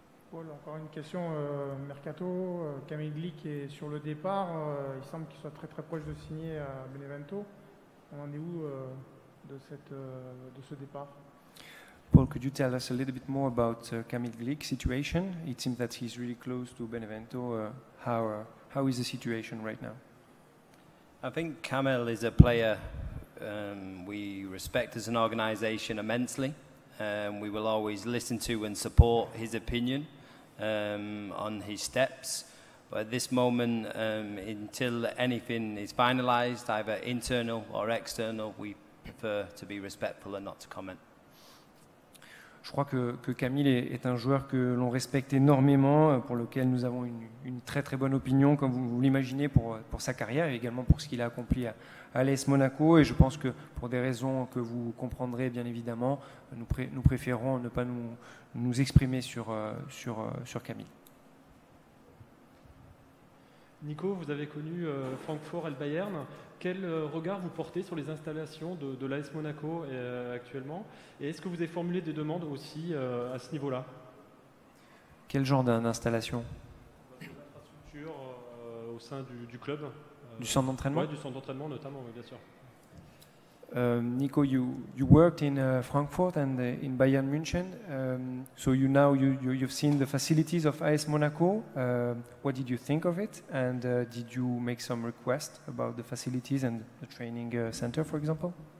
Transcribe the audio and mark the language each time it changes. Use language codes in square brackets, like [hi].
[fr] Paul, encore une question mercato. Kamil Glik est sur le départ. Il semble qu'il soit très très proche de signer à Benevento. On en est où de ce départ? [en] Paul, could you tell us a little bit more about Kamil Glik's situation? It seems that he's really close to Benevento. How is the situation right now? I think Kamil is a player we respect as an organisation immensely. We will always listen to and support his opinion on his steps. But at this moment, until anything is finalised, either internal or external, we prefer to be respectful and not to comment. [fr] Je crois que Kamil est un joueur que l'on respecte énormément, pour lequel nous avons une très très bonne opinion, comme vous l'imaginez, pour sa carrière et également pour ce qu'il a accompli à l'AS Monaco. Et je pense que pour des raisons que vous comprendrez bien évidemment, nous préférons ne pas nous exprimer sur Kamil. Nico, vous avez connu Francfort et le Bayern. Quel regard vous portez sur les installations de l'AS Monaco actuellement? Et est-ce que vous avez formulé des demandes aussi à ce niveau-là? Quel genre d'installation? L'infrastructure au sein du club. Du centre d'entraînement? Oui, du centre d'entraînement notamment, oui, bien sûr. [en] Nico, you worked in Frankfurt and in Bayern München. So you've seen the facilities of AS Monaco. What did you think of it? And did you make some requests about the facilities and the training center, for example?